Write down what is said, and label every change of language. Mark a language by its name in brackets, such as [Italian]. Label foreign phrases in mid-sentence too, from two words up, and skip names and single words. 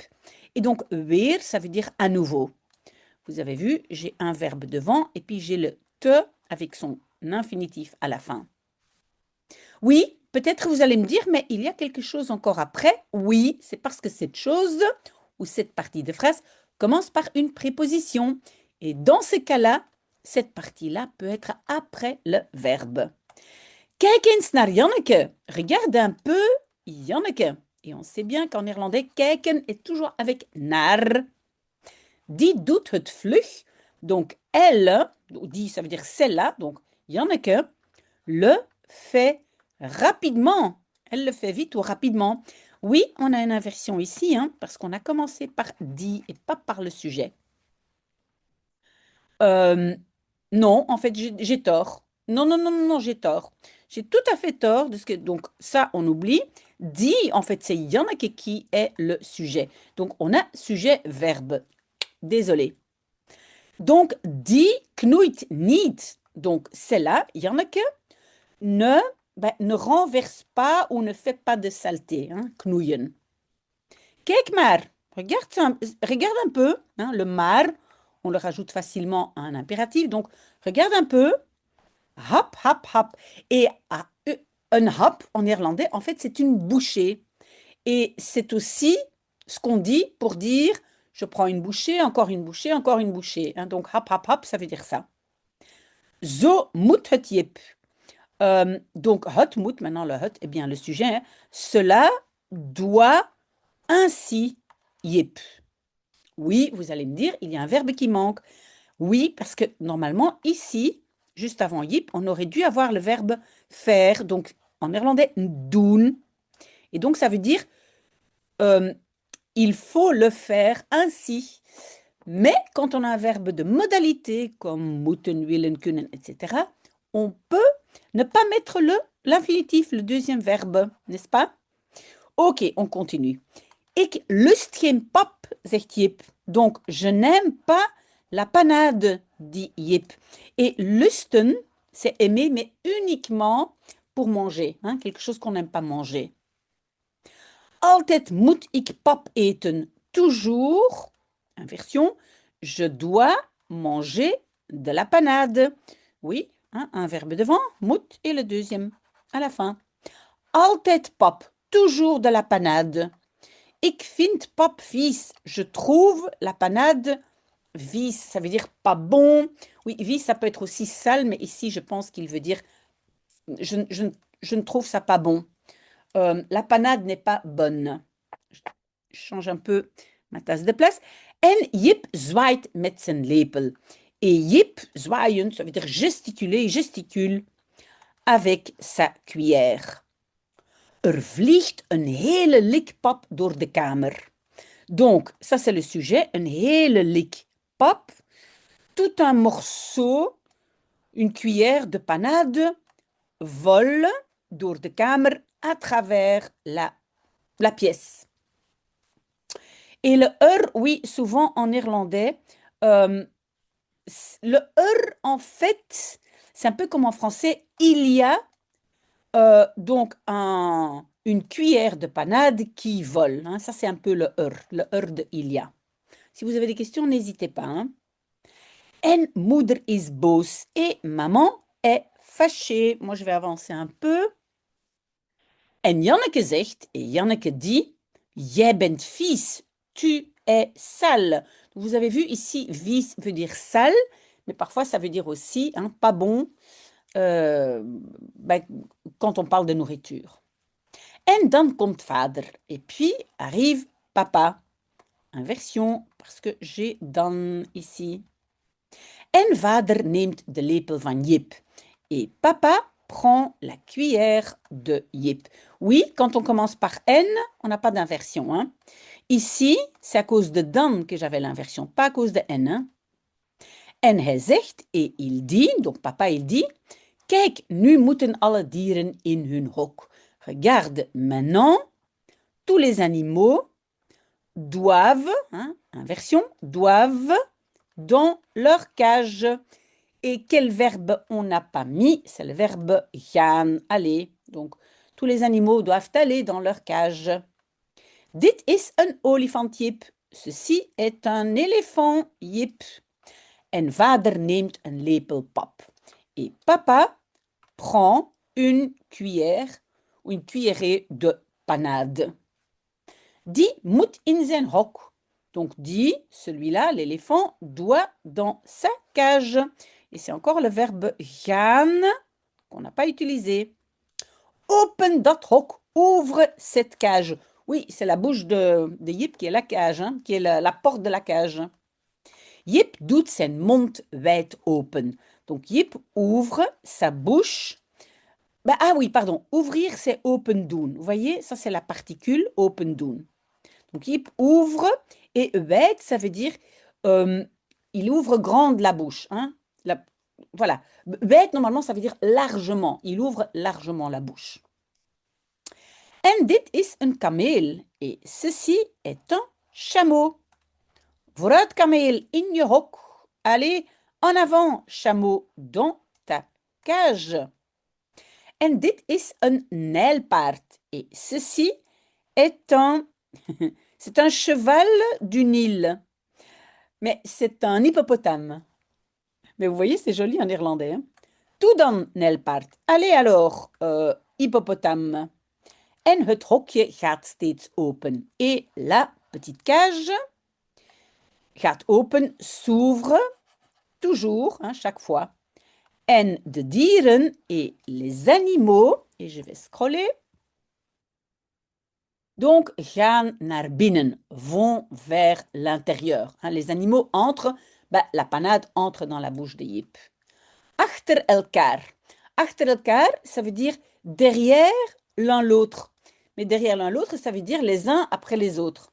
[French] Et donc, weer, ça veut dire à nouveau. Vous avez vu, j'ai un verbe devant et puis j'ai le te avec son infinitif à la fin. Oui, peut-être vous allez me dire, mais il y a quelque chose encore après. Oui, c'est parce que cette chose ou cette partie de phrase commence par une préposition. Et dans ce cas-là, cette partie-là peut être après le verbe. [Dutch] Kijk eens naar Janneke. [French] Regarde un peu Janneke. Et on sait bien qu'en néerlandais, kijken est toujours avec naar. [Dutch] Die doet het vlug. [French] Donc, elle, die, ça veut dire celle-là, donc Janneke, le fait rapidement. Elle le fait vite ou rapidement. Oui, on a une inversion ici, hein, parce qu'on a commencé par die et pas par le sujet. Non, en fait, j'ai tort. Non, non, non, non, non, j'ai tort. J'ai tout à fait tort de ce que. Donc, ça, on oublie. Die, en fait, c'est Janneke qui est le sujet. Donc, on a sujet-verbe. Désolé. Donc, [Dutch] die knoeit niet. [French] Donc, celle-là, Janneke, ne renverse pas ou ne fait pas de saleté. Hein, [Dutch] knoeien. Kijk maar. [French] Regarde un peu. Hein, le maar, on le rajoute facilement à un impératif. Donc, regarde un peu. Hap, hap, hap. Et un hap, en néerlandais, en fait, c'est une bouchée. Et c'est aussi ce qu'on dit pour dire je prends une bouchée, encore une bouchée, encore une bouchée. Hein, donc, hap, hap, hap, ça veut dire ça. [Dutch] Zo moet het jip. Donc, het moet, [French] maintenant le het, eh bien, le sujet, hein, cela doit ainsi yip. Oui, vous allez me dire, il y a un verbe qui manque. Oui, parce que normalement, ici, juste avant yip, on aurait dû avoir le verbe faire, donc en néerlandais, doen. Et donc, ça veut dire, il faut le faire ainsi. Mais quand on a un verbe de modalité, comme [Dutch] moeten, willen, kunnen, [French] etc., on peut ne pas mettre l'infinitif, le deuxième verbe, n'est-ce pas? Ok, on continue. [Dutch] Ik lust geen pap, zegt Jip. [French] Donc, je n'aime pas la panade, dit Jip. Et lusten, c'est aimer, mais uniquement pour manger, hein, quelque chose qu'on n'aime pas manger. [Dutch] Altijd moet ik pap eten. [French] Toujours, inversion, je dois manger de la panade. Oui, hein, un verbe devant, moet, et le deuxième à la fin. [Dutch] Altijd pap, [French] toujours de la panade. [Dutch] Ik vind pap vies. [French] Je trouve la panade vies. Ça veut dire pas bon. Oui, vies, ça peut être aussi sale, mais ici, je pense qu'il veut dire je ne trouve ça pas bon. La panade n'est pas bonne. Je change un peu ma tasse de place. [Dutch] En Jip zwaait met zijn lepel. [French] Et Jip, zwaaien, ça veut dire gesticuler, gesticule avec sa cuillère. [Dutch] Er vliegt een hele lik pap door de kamer. [French] Donc, ça c'est le sujet, [Dutch] een hele lik pap, [French] tout un morceau, une cuillère de panade vole [Dutch] door de kamer [French] à travers la pièce. Et le oui, souvent en néerlandais, le en fait, c'est un peu comme en français, il y a donc une cuillère de panade qui vole. Hein. Ça, c'est un peu le de il y a. Si vous avez des questions, n'hésitez pas. Hein. [Dutch] En moeder is boos. [French] Et maman est fâchée. Moi, je vais avancer un peu. [Dutch] En Janneke zegt, [French] et Janneke dit, [Dutch] jij bent vies, [French] tu es sale. Vous avez vu ici, vies veut dire sale, mais parfois ça veut dire aussi hein, pas bon quand on parle de nourriture. [Dutch] En dan komt vader. [French] Et puis arrive papa. Inversion, parce que j'ai dan ici. [Dutch] En vader neemt de lepel van Jip. [French] Et papa prend la cuillère de Jip. Oui, quand on commence par N, on n'a pas d'inversion. Hein. Ici, c'est à cause de dan que j'avais l'inversion, pas à cause de N. Hein. [Dutch] En hij zegt, [French] et il dit, donc papa il dit, [Dutch] kijk, nu moeten alle dieren in hun hok. [French] Regarde, maintenant, tous les animaux doivent, hein, inversion, doivent dans leur cage. Et quel verbe on n'a pas mis? C'est le verbe gaan, aller. Donc, tous les animaux doivent aller dans leur cage. [Dutch] Dit is een olifant, Jip. [French] Ceci est un éléphant, Jip. [Dutch] En vader neemt een lepel pap. [French] Et papa prend une cuillère ou une cuillerée de panade. [Dutch] Die moet in zijn hok. [French] Donc die, celui-là, l'éléphant, doit dans sa cage. Et c'est encore le verbe gaan qu'on n'a pas utilisé. [Dutch] Open dat hok, [French] ouvre cette cage. Oui, c'est la bouche de Jip qui est la cage, hein, qui est la porte de la cage. [Dutch] Jip doet zijn mond wijd open. [French] Donc Jip ouvre sa bouche. Ah oui, pardon, ouvrir c'est [Dutch] open doen. [French] Vous voyez, ça c'est la particule [Dutch] open doen. [French] Donc Jip ouvre et wijd, ça veut dire il ouvre grande la bouche. Hein? Voilà. Wijd, normalement, ça veut dire largement. Il ouvre largement la bouche. [Dutch] En dit is een kameel. [French] Et ceci est un chameau. [Dutch] Vooruit kameel, in je hok. [French] Allez, en avant, chameau, dans ta cage. [Dutch] En dit is een nijlpaard. [French] Et ceci est c'est un cheval du Nil. Mais c'est un hippopotame. Mais vous voyez, c'est joli en irlandais. Hein? [Dutch] Toe dan, nijlpaard. [French] Allez alors, hippopotame. [Dutch] En het hokje gaat steeds open. [French] Et la petite cage [Dutch] gaat open, [French] s'ouvre, toujours, hein, chaque fois. [Dutch] En de dieren [French] et les animaux, et je vais scroller, donc [Dutch] gaan naar binnen, [French] vont vers l'intérieur. Hein, les animaux entrent, la panade entre dans la bouche de Jip. [Dutch] Achter elkaar. Achter elkaar, [French] ça veut dire derrière l'un l'autre. Mais derrière l'un l'autre, ça veut dire les uns après les autres.